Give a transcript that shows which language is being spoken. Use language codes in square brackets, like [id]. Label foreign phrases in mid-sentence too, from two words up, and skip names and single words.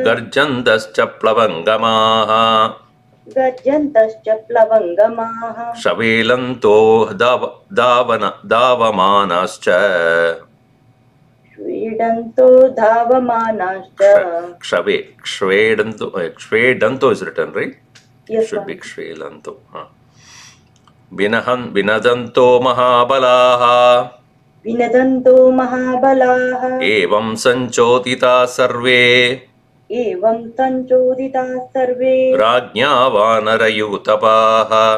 [sa] गर्जन्तश्च प्लवङ्गमाः. गर्जन्तश्च प्लवङ्गमाः. शवेलन्तो दावमानश्च. श्वेदन्तो धावमानश्च. [en] Shvedanto is written, right? Yes, Should be sir. [sa] श्वेलन्तो। विनदन्तो महाबलाः. विनदन्तो महाबलाः. एवं सञ्चोदिताः सर्वे. एवं सञ्चोदिताः सर्वे. राज्ञा वानरयूथपाः.